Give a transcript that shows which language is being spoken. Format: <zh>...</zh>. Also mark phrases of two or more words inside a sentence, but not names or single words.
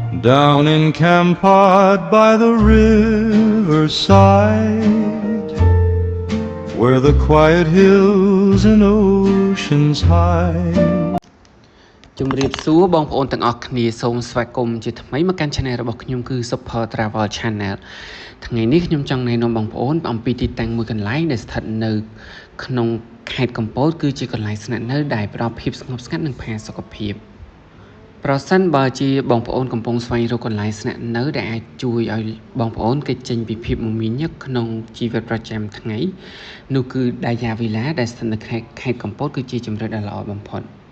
<en>Down in Kampot by the riverside, where the quiet hills and oceans hide.</en> <km>ជំរាបសួរបងប្អូនទាំងអស់គ្នាសូមស្វាគមន៍ជាថ្មីមកកាន់ Channel របស់ខ្ញុំគឺ Super Travel Channel ថ្ងៃនេះខ្ញុំ ចង់ណែនាំបងប្អូនអំពីទីតាំងមួយកន្លែងដែលស្ថិតនៅក្នុងខេត្តកំពតគឺជាកន្លែងស្នាក់នៅដែលផ្ដល់ភាពស្ងប់ស្ងាត់និងផាសុកភាពប្រសិនបើជាបងប្អូនកំពុងស្វែងរកកន្លែងស្នាក់នៅដែលអាចជួយឲ្យបងប្អូនគេចចេញពីភាពមមាញឹកក្នុងជីវិតប្រចាំថ្ងៃនោះគឺ Daya Villa ដែលស្ថិតនៅខេត្តកំពតគឺជាជម្រើសដ៏ល្អបំផុត</km>